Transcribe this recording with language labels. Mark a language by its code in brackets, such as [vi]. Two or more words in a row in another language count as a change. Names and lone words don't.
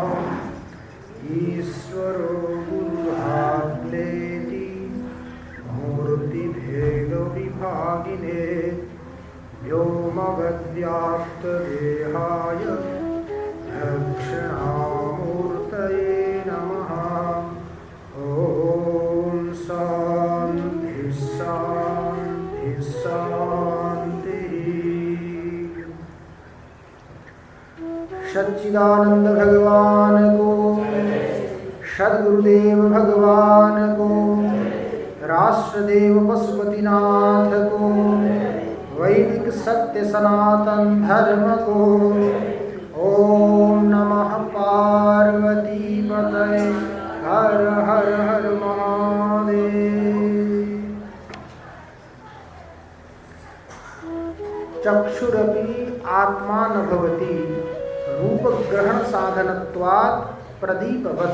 [sa] ईश्वरो गुरुरात्मेति मूर्तिभेदविभागिने व्योमवद्व्याप्तदेहाय दक्षिणामूर्तये नमः। ॐ शान्ति शान्ति शान्तिः। [ne] सच्चिदानंद भगवान को, सद्गुरुदेव भगवान को, राष्ट्रदेव पशुपतिनाथ को, वैदिक सत्य सनातन धर्म को। [sa] ओम नमः पार्वती पतये हर हर हर महादेव। चक्षुरपि आत्मा न भवति रूप ग्रहण साधनत्वात् प्रदीपवत्।